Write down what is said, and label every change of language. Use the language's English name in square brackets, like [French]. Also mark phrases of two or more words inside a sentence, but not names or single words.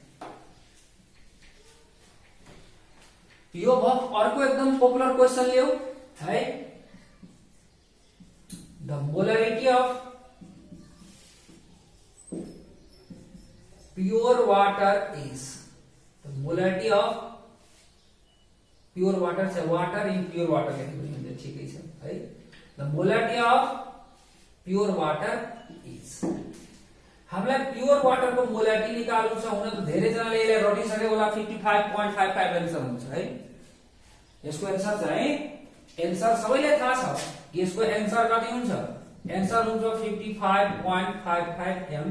[Nepali] यो भयो अर्को एकदम [English] popular question [Nepali] लियो है। [English] the molarity of pure water is, the molarity of pure water say water in pure water [Nepali] लेख्नु हुन्छ, ठिकै छ है। [English] the molarity of pure water is, [Nepali] हामीलाई [English] pure water [Nepali] को मोलरिटी निकाल्नु छ। हुन त धेरै जनाले यसलाई रटिसके होला, 55.55 आन्सर हुन्छ है। यसको आन्सर चाहिँ आन्सर सबैलाई थाहा छ, यसको आन्सर कति हुन्छ, आन्सर हुन्छ 55.55 m।